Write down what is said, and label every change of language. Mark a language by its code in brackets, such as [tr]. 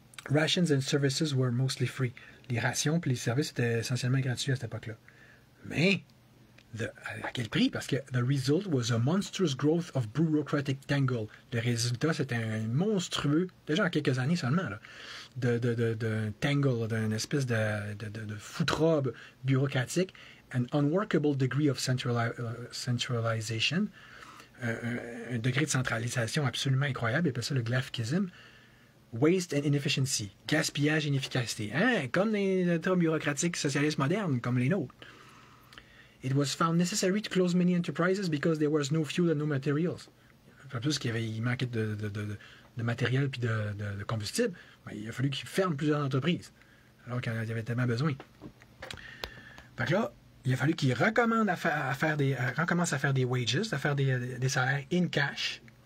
[en] Rations and services were mostly free. [fr] Les rations et les services étaient essentiellement gratuits à cette époque-là. Mais, à quel prix? Parce que [en] the result was a monstrous growth of bureaucratic tangle. [fr] Le résultat, c'était un monstrueux, déjà en quelques années seulement, là, de tangle, d'une espèce de foutrabe bureaucratique, [en] an unworkable degree of centralization, [fr] un degré de centralisation absolument incroyable, ils appellent ça le Glasskism. [en] Waste and inefficiency, [fr] gaspillage et inefficacité, hein? Comme les États bureaucratiques socialistes modernes, comme les nôtres. [en] It was found necessary to close many enterprises because there was no fuel and no materials. [fr] Pas plus il manquait de matériel puis de combustible, ben, il a fallu qu'ils ferment plusieurs entreprises, alors qu'il y avait tellement besoin. Fait que là, il a fallu qu'ils recommencent à faire des wages, à faire des salaires [en] in cash.